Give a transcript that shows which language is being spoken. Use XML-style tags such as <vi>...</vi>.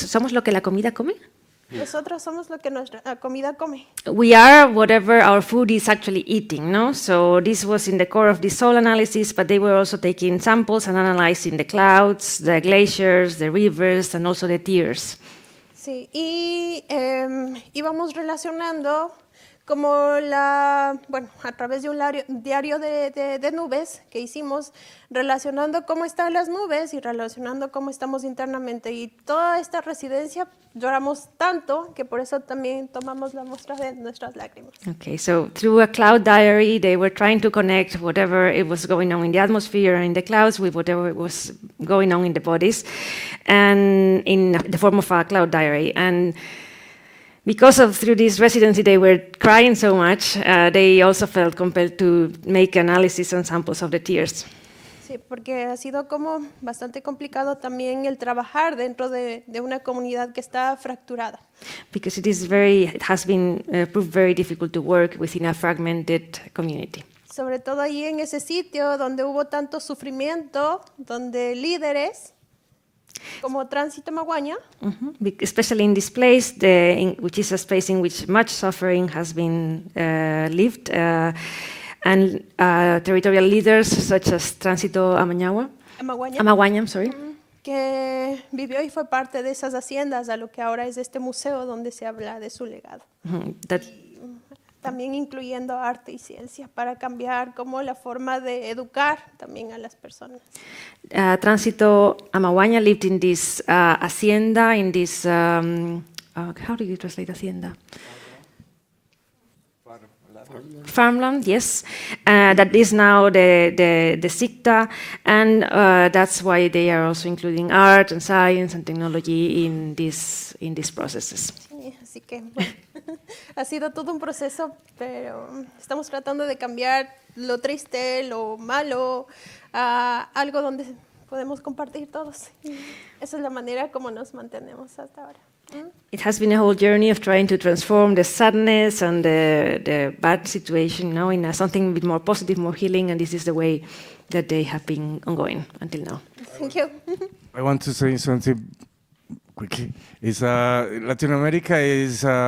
<es>¿Somos lo que la comida come? Nosotros somos lo que nuestra comida come.</es> <en>We are whatever our food is actually eating, no? So this was in the core of the soil analysis, but they were also taking samples and analyzing the clouds, the glaciers, the rivers, and also the tears.</en> <es>Sí, y íbamos relacionando como a través de un diario de nubes que hicimos, relacionando cómo están las nubes y relacionando cómo estamos internamente. Y toda esta residencia lloramos tanto que por eso también tomamos la muestra de nuestras lágrimas.</es> <en>Okay, so through a cloud diary, they were trying to connect whatever it was going on in the atmosphere and in the clouds with whatever it was going on in the bodies, and in the form of a cloud diary. And because through this residency they were crying so much, they also felt compelled to make analysis and samples of the tears.</en> <es>Sí, porque ha sido como bastante complicado también el trabajar dentro de una comunidad que está fracturada.</es> <en>Because it has been proved very difficult to work within a fragmented community.</en> <es>Sobre todo ahí en ese sitio donde hubo tanto sufrimiento, donde líderes como Tránsito Maguaña.</es> <en>Especially in this place, which is a space in which much suffering has been lived, and territorial leaders such as Tránsito Amaguaña, I'm sorry.</en> <es>Que vivió y fue parte de esas haciendas a lo que ahora es este museo donde se habla de su legado. También incluyendo arte y ciencia para cambiar como la forma de educar también a las personas.</es> <en>Tránsito Amaguaña lived in this hacienda, in this, how do you translate hacienda? Farmland, yes. That is now the SICTA, and that's why they are also including art and science and technology in these processes.</en> <es>Sí, así que bueno, ha sido todo un proceso, pero estamos tratando de cambiar lo triste, lo malo, a algo donde podemos compartir todos. Y esa es la manera como nos mantenemos hasta ahora.</es> <en>It has been a whole journey of trying to transform the sadness and the bad situation now in something a bit more positive, more healing, and this is the way that they have been ongoing until now. Thank you. I want to say something quickly. Latin America is</en>